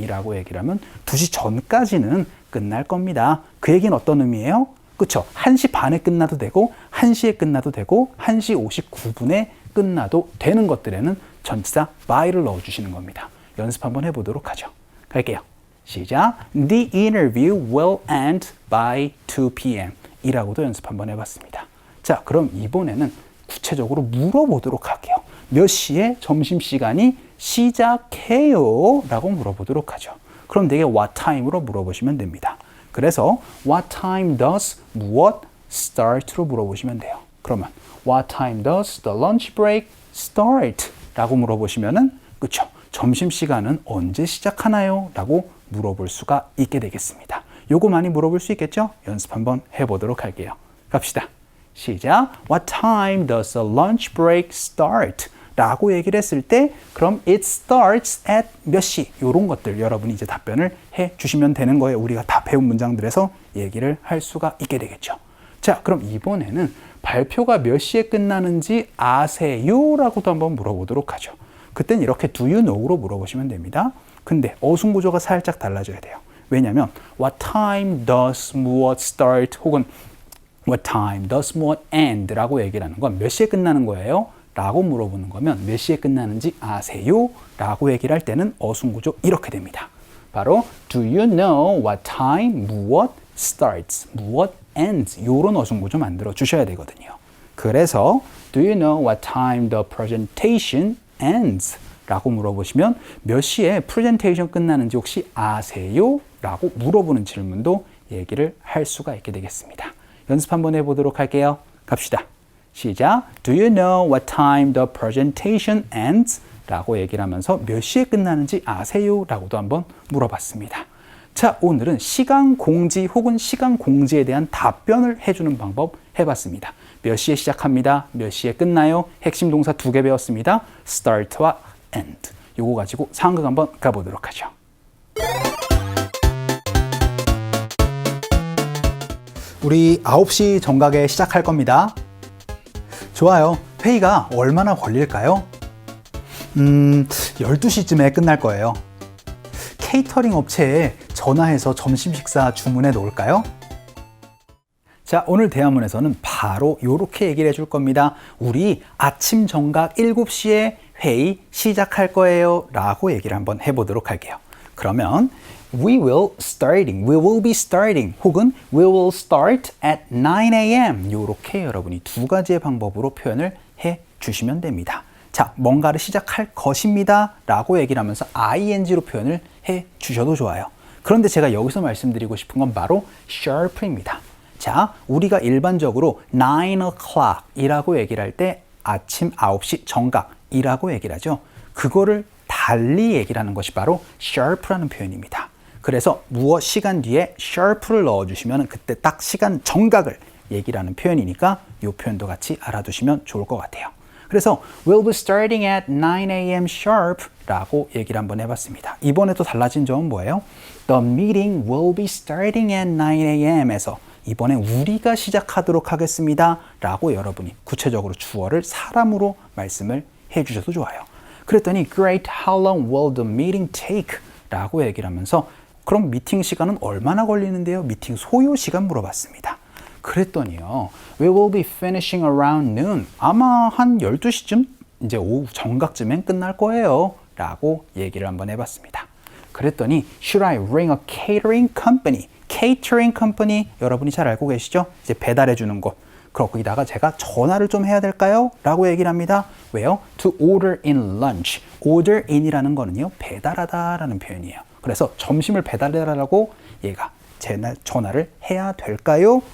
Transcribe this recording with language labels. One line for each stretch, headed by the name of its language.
Korean: 이라고 얘기를 하면 2시 전까지는 끝날 겁니다. 그 얘기는 어떤 의미예요? 그쵸? 1시 반에 끝나도 되고 1시에 끝나도 되고 1시 59분에 끝나도 되는 것들에는 전치사 by를 넣어주시는 겁니다. 연습 한번 해보도록 하죠. 갈게요. 시작.
English: The interview will end by 2 p.m.
Korean: 이라고도 연습 한번 해봤습니다. 자, 그럼 이번에는 구체적으로 물어보도록 할게요. 몇 시에 점심시간이 시작해요? 라고 물어보도록 하죠. 그럼 되게
English: what time
Korean: 으로 물어보시면 됩니다. 그래서
English: what time does
Korean: 무엇
English: start
Korean: 로 물어보시면 돼요. 그러면
English: what time does the lunch break start?
Korean: 라고 물어보시면은 그쵸? 점심시간은 언제 시작하나요? 라고 물어볼 수가 있게 되겠습니다. 요거 많이 물어볼 수 있겠죠? 연습 한번 해보도록 할게요. 갑시다. 시작.
English: What time does the lunch break start?
Korean: 라고 얘기를 했을 때 그럼
English: it starts at
Korean: 몇 시? 이런 것들 여러분이 이제 답변을 해 주시면 되는 거예요. 우리가 다 배운 문장들에서 얘기를 할 수가 있게 되겠죠. 자, 그럼 이번에는 발표가 몇 시에 끝나는지 아세요? 라고도 한번 물어보도록 하죠. 그땐 이렇게
English: do you know
Korean: 로 물어보시면 됩니다. 근데 어순 구조가 살짝 달라져야 돼요. 왜냐하면
English: what time does
Korean: 무엇
English: start
Korean: 혹은
English: what time does
Korean: 무엇
English: end
Korean: 라고 얘기를 하는 건 몇 시에 끝나는 거예요? 라고 물어보는 거면 몇 시에 끝나는지 아세요? 라고 얘기를 할 때는 어순 구조 이렇게 됩니다. 바로
English: do you know what time
Korean: 무엇
English: starts,
Korean: 무엇
English: ends
Korean: 이런 어순 구조 만들어 주셔야 되거든요.
English: 그래서 do you know what time the presentation ends?
Korean: 라고 물어보시면 몇 시에 프레젠테이션 끝나는지 혹시 아세요? 라고 물어보는 질문도 얘기를 할 수가 있게 되겠습니다. 연습 한번 해보도록 할게요. 갑시다. 시작.
English: Do you know what time the presentation ends?
Korean: 라고 얘기를 하면서 몇 시에 끝나는지 아세요? 라고도 한번 물어봤습니다. 자, 오늘은 시간 공지 혹은 시간 공지에 대한 답변을 해주는 방법 해봤습니다. 몇 시에 시작합니다. 몇 시에 끝나요? 핵심 동사 2개 배웠습니다. start와 end. 요거 가지고 상황극 한번 가보도록 하죠. 우리 9시 정각에 시작할 겁니다. 좋아요. 회의가 얼마나 걸릴까요? 12시쯤에 끝날 거예요. 케이터링 업체에 전화해서 점심 식사 주문해 놓을까요? 자, 오늘 대화문에서는 바로 이렇게 얘기를 해줄 겁니다. 우리 아침 정각 7시에 회의 시작할 거예요 라고 얘기를 한번 해보도록 할게요. 그러면
English: we will be starting
Korean: 혹은
English: we will start at 9 a.m.
Korean: 이렇게 여러분이 두 가지의 방법으로 표현을 해 주시면 됩니다. 자, 뭔가를 시작할 것입니다 라고 얘기를 하면서 ing로 표현을 해 주셔도 좋아요. 그런데 제가 여기서 말씀드리고 싶은 건 바로 sharp입니다. 자, 우리가 일반적으로 9 o'clock 이라고 얘기를 할 때 아침 9시 정각이라고 얘기를 하죠. 그거를 달리 얘기를 하는 것이 바로 sharp라는 표현입니다. 그래서 무엇 시간 뒤에 sharp를 넣어주시면 그때 딱 시간 정각을 얘기를 하는 표현이니까 이 표현도 같이 알아두시면 좋을 것 같아요. 그래서
English: we'll be starting at 9 a.m.
Korean: sharp 라고 얘기를 한번 해봤습니다. 이번에 또 달라진 점은 뭐예요?
English: The meeting will be starting at 9 a.m.
Korean: 에서 이번에 우리가 시작하도록 하겠습니다 라고 여러분이 구체적으로 주어를 사람으로 말씀을 해주셔도 좋아요. 그랬더니
English: Great, how long will the meeting take?
Korean: 라고 얘기를 하면서 그럼 미팅 시간은 얼마나 걸리는데요? 미팅 소요 시간 물어봤습니다. 그랬더니요.
English: We will be finishing around noon.
Korean: 아마 한 12시쯤 이제 오후 정각쯤엔 끝날 거예요 라고 얘기를 한번 해봤습니다. 그랬더니
English: Should I ring a catering company?
Korean: catering company 여러분이 잘 알고 계시죠? 이제 배달해 주는 곳. 거기다가 제가 전화를 좀 해야 될까요? 라고 얘기를 합니다. 왜요?
English: To order in lunch.
Korean: order in이라는 거는요. 배달하다 라는 표현이에요. 그래서 점심을 배달해달라고 얘가 전화를 해야 될까요?